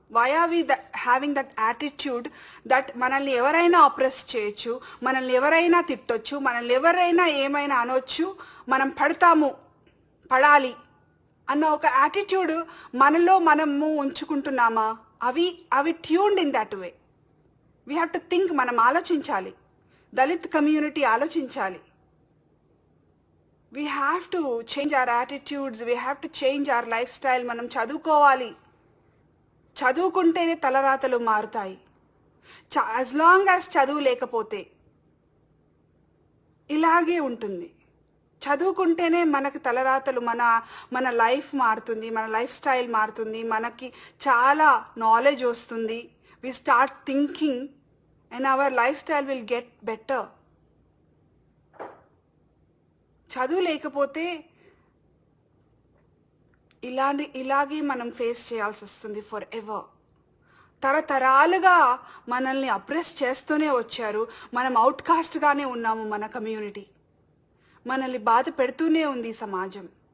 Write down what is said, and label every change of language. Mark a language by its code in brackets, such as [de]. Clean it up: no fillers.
[en] why are we having that attitude that [te] మనల్ని ఎవరైనా ఆప్రెస్ చేయొచ్చు, మనల్ని ఎవరైనా తిట్టొచ్చు, మనల్ని ఎవరైనా ఏమైనా అనొచ్చు, మనం పడాలి అన్న ఒక యాటిట్యూడ్ మనము ఉంచుకుంటున్నామా? [en] అవి tuned in that way. We have to think. [te] మనం ఆలోచించాలి, దళిత్ కమ్యూనిటీ ఆలోచించాలి. [en] We have to change our attitudes, we have to change our lifestyle. [te] మనం చదువుకోవాలి, చదువుకుంటేనే తలరాతలు మారుతాయి. [en] as long as [te] చదువు లేకపోతే ఇలాగే ఉంటుంది. చదువుకుంటేనే మనకు తలరాతలు, మన లైఫ్ మారుతుంది, మన లైఫ్ స్టైల్ మారుతుంది, మనకి చాలా నాలెడ్జ్ వస్తుంది. [en] we start thinking and our lifestyle will get better. [te] చదువు లేకపోతే ఇలాగే మనం ఫేస్ చేయాల్సి వస్తుంది [en] Forever. [te] తరతరాలుగా మనల్ని అప్రెస్ చేస్తూనే వచ్చారు. మనం అవుట్కాస్ట్గానే ఉన్నాము. మన కమ్యూనిటీ మనల్ని బాధ పెడుతూనే ఉంది సమాజం.